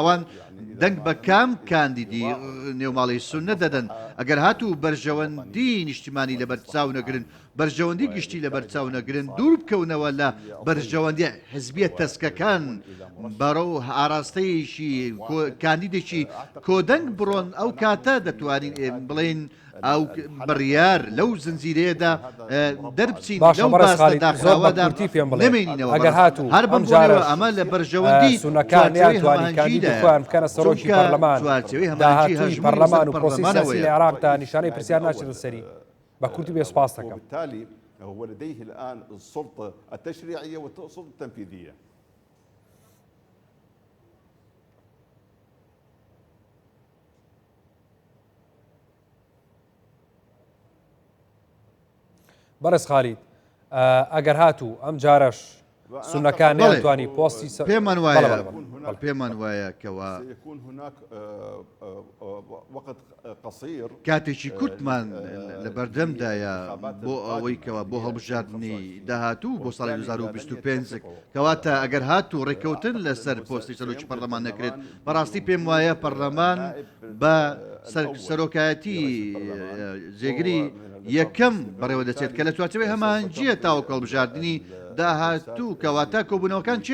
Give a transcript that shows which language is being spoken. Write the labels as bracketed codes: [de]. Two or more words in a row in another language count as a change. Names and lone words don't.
[ckb] ئەوان دەنگ بە کام کاندیدی نێوماڵی سونە دەدەن ئەگەر هاتوو بەرژەوەندی نیشتیمانی لە بەرچاو نەگرن بەرژەوەندی گشتی لە بەرچاو نەگرن دوور بکەونەوە لە بەرژەوەندی حزبیە تەسکەکان بەڕەو ئاراستەیەشی کاندیدێکی کۆدەنگ بڕۆن ئەو کاتە دەتوانین بڵێن ئەو بڕیار لەو زنجیرەیەدا دەربچین لەو باسە داخراوەدا نمێنینەوە ئەگەر هاتوو هەر بەمجارەوە ئەمە لە بەرژەوەندی سونەکان یانتوانی کاندید خۆیان بکەنە سەرۆکی پەرلەمان داهاتووی پەرلەمان و پرۆسی سیاسی لە عێراقدا نیشانەی پرسیار ناچێتە سەری بە کورتی بێ سوپاس دەکەم. [ar] وبالتالي هو لديه الآن السلطة التشريعية والسلطة التنفيذية. [ckb] بەرز خالید ئەگەر هاتوو ئەم جارەش سونەکان نەیانتوانی پۆستی پێمان وایە کەوا [ar] سيكون هناك وقت قصير [ckb] کاتێکی کورتمان لە بەردەمدایە بۆ ئەوەی کەوا بۆ هەڵبژاردننی داهاتوو بۆ ساڵی 2025 کەواتە ئەگەر هاتوو ڕێکەوتن لەسەر پۆستی سەرۆکی پەرلەمان نەکرێت بەڕاستی پێم وایە پەرلەمان بە سەرۆکایەتی جێگری یەکەم بەڕێوە دەچێت کە لە چوارچەوەی هەمانجیە تاوەکو هەڵبژاردننی داهاتوو کەواتە کۆبوونەوەکان چێ